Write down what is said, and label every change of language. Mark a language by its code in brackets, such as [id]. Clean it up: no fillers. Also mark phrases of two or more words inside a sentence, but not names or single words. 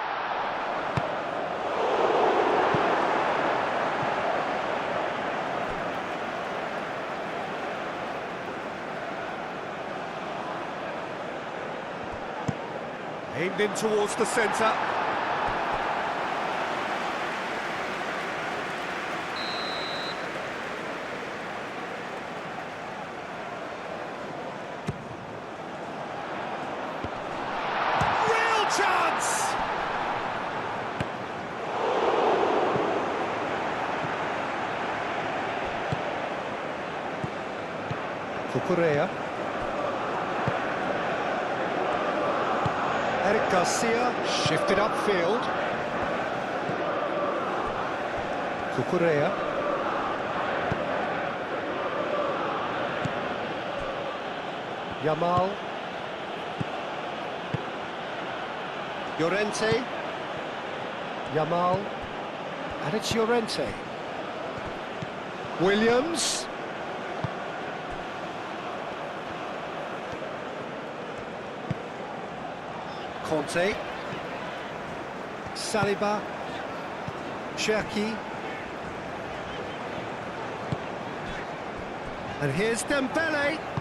[en] Aimed in towards the centre. Real chance! Cucurella. Eric Garcia shifted upfield. Cucurella. Yamal. Llorente. Yamal. And it's Llorente. Williams. Conte, Saliba, Cherki, and here's Dembele.